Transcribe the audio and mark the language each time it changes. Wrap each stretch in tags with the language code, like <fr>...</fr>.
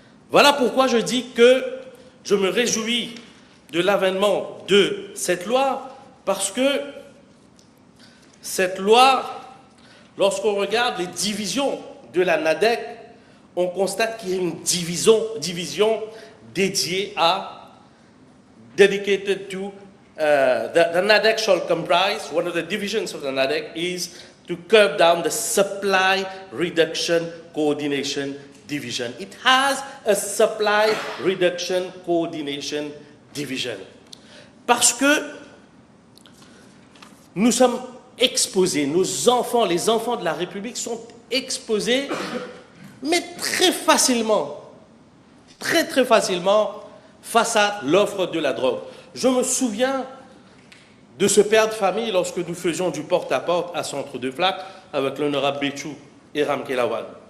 <fr>Voilà pourquoi je dis que je me réjouis de l'avènement de cette loi, parce que cette loi, lorsqu'on regarde les divisions de la NADC, on constate qu'il y a une division dédiée à,</fr> <en>dedicated to, the NADC shall comprise, one of the divisions of the NADC is to curb down the supply reduction coordination division. It has a supply reduction coordination division.</en> <fr>Parce que nous sommes exposés, nos enfants, les enfants de la République sont exposés, mais très facilement, très facilement, face à l'offre de la drogue. Je me souviens de ce père de famille lorsque nous faisions du porte-à-porte à Centre de Flac avec l'honorable Béchou et Ram Kelawal.</fr>